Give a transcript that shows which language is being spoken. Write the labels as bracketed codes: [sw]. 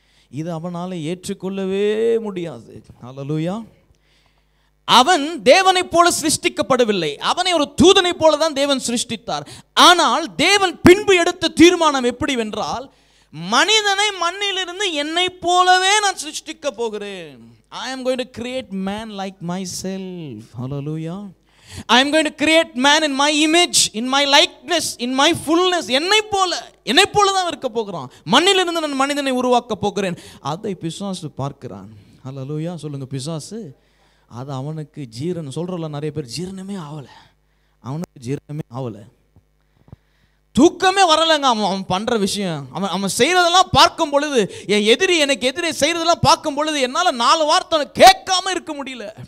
[ta] இது அவனால ஏற்றுக்கொள்ளவே முடியாது. ஹல்லேலூயா. அவன் தேவனைப் போல சிருஷ்டிக்கப்படவில்லை. அவனை ஒரு தூதனைப் போல தான் தேவன் சிருஷ்டித்தார். ஆனால் தேவன் பின்பு எடுத்த தீர்மானம் எப்படி வென்றால், மனிதனை மண்ணிலிருந்து என்னை போலவே நான் சிருஷ்டிக்க போகிறேன். [en] I am going to create man like myself. Hallelujah. I am going to create man in my image, in my likeness, in my fullness. [ta] என்னை போல தான் இருக்க போகிறான். மண்ணிலிருந்து நான் மனிதனை உருவாக்க போகிறேன். அதை பிசாசு பார்க்கிறான். ஹல்லேலூயா. சொல்லுங்க, பிசாசு அது அவனுக்கு ஜீரணம் சொல்கிறல. நிறைய பேர் ஜீரணமே ஆகலை, அவனுக்கு ஜீரணமே ஆகலை, தூக்கமே வரலைங்க. அவன் பண்ணுற விஷயம், அவன் செய்கிறதெல்லாம் பார்க்கும் பொழுது, என் எதிரி எனக்கு எதிரே செய்கிறதெல்லாம் பார்க்கும் பொழுது என்னால் 4 வார்த்தை கேட்காம இருக்க முடியல.